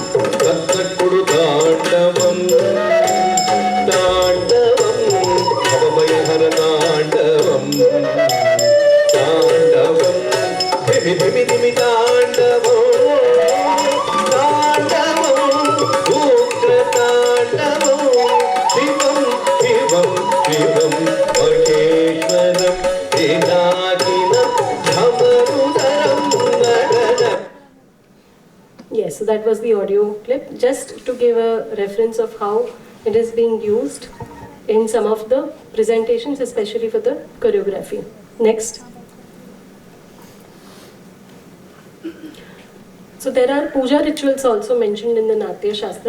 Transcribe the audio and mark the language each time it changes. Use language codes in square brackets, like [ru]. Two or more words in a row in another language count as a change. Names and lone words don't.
[sa] ತತ್ತಕುಡು ತಾಂಡವಂ ತಾಂಡವಂ ಭವಭಯಹರ ತಾಂಡವಂ ತಾಂಡವಂ ಧಿಮಿ ಧಿಮಿ ಧಿಮಿ ತಾಂಡವಂ ತಾಂಡವಂ ಉಗ್ರ ತಾಂಡವಂ ಶಿವಂ ಶಿವಂ ಶಿವಂ ಮಹೇಶ್ವರಂ ವೇದಾಗಿನಂ ಧಮರುದರಂ ನಡನಂ. [en] Yes, so that was the audio clip, just to give a reference of how it is being used in some of the presentations, especially for the choreography. Next. So there are puja rituals also mentioned in the Natya Shastra.